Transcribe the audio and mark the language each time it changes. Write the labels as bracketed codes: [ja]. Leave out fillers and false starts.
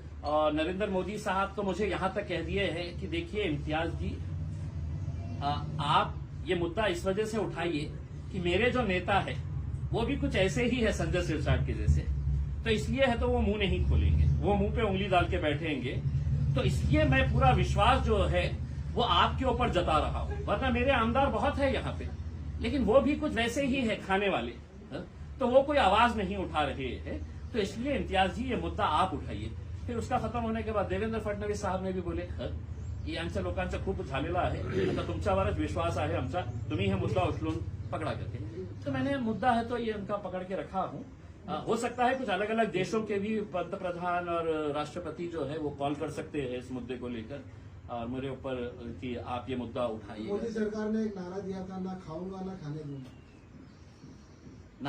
[hi] और नरेंद्र मोदी साहब तो मुझे यहां तक कह दिए हैं कि देखिए इम्तियाज जी, आप ये मुद्दा इस वजह से उठाइए कि मेरे जो नेता है वो भी कुछ ऐसे ही है संजय सिरसाट के जैसे, तो इसलिए है तो वो मुंह नहीं खोलेंगे, वो मुंह पे उंगली डाल के बैठेंगे। तो इसलिए मैं पूरा विश्वास जो है वो आपके ऊपर जता रहा हूं। वरना मेरे आमदार बहुत है यहाँ पे, लेकिन वो भी कुछ वैसे ही है खाने वाले, तो वो कोई आवाज नहीं उठा रहे हैं। तो इसलिए इम्तियाज जी ये मुद्दा आप उठाइए। फिर उसका खत्म होने के बाद देवेंद्र फडणवीस साहब ने भी बोले की [mr] आमच्या लोकांचा खूप झालेला आहे, आता तुमच्यावरच विश्वास आहे आमचा, तुम्ही हे मुद्दा उचलून [hi] पकड़ा करके। तो मैंने मुद्दा है तो ये उनका पकड़ के रखा हूं। हो सकता है कुछ अलग अलग देशों के भी पंतप्रधान और राष्ट्रपति जो है वो कॉल कर सकते हैं इस मुद्दे को लेकर और मेरे ऊपर कि आप ये मुद्दा उठाइए। मोदी सरकार ने एक नारा दिया था, ना खाऊंगा ना खाने दूंगा।